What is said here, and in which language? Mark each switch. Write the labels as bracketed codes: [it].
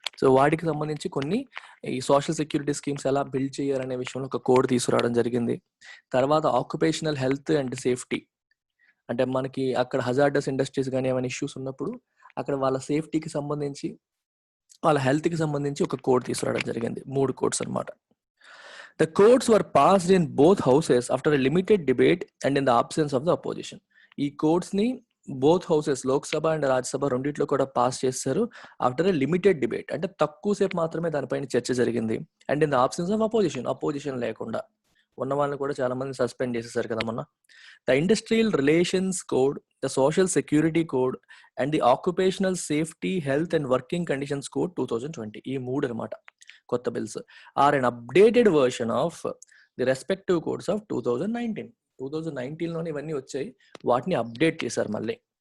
[te] So వాటికి సంబంధించి కొన్ని ఈ సోషల్ సెక్యూరిటీ స్కీమ్స్ ఎలా బిల్డ్ చేయాలనే విషయంలో ఒక కోడ్ తీసుకురావడం జరిగింది. తర్వాత ఆక్యుపేషనల్ హెల్త్ అండ్ సేఫ్టీ, అంటే మనకి అక్కడ హజార్డస్ ఇండస్ట్రీస్ కానీ ఏమైనా ఇష్యూస్ ఉన్నప్పుడు అక్కడ వాళ్ళ సేఫ్టీకి సంబంధించి, వాళ్ళ హెల్త్కి సంబంధించి ఒక కోడ్ తీసుకురావడం జరిగింది. 3 కోడ్స్ అన్నమాట. [en] The codes were passed in both houses after a limited debate and in the absence of the opposition. [te] ఈ కోడ్స్ ని both houses, Lok Sabha and Rajya Sabha రెండిట్లో కూడా పాస్ చేశారు [en] after a limited debate, [te] అంటే తక్కువ సేపు మాత్రమే దానిపైన చర్చ జరిగింది. [en] and in the absence of opposition [te] లేకుండా, ఉన్న వాళ్ళని కూడా చాలా మంది సస్పెండ్ చేసేసారు కదా మొన్న. The industrial relations code, the social security code and the occupational safety, health and working conditions code 2020, ఈ 3 అనమాట కొత్త bills [en] are an updated version of the respective codes of [te] 2019లోనే ఇవన్నీ వచ్చాయి, వాటిని అప్డేట్ చేశారు మళ్ళీ.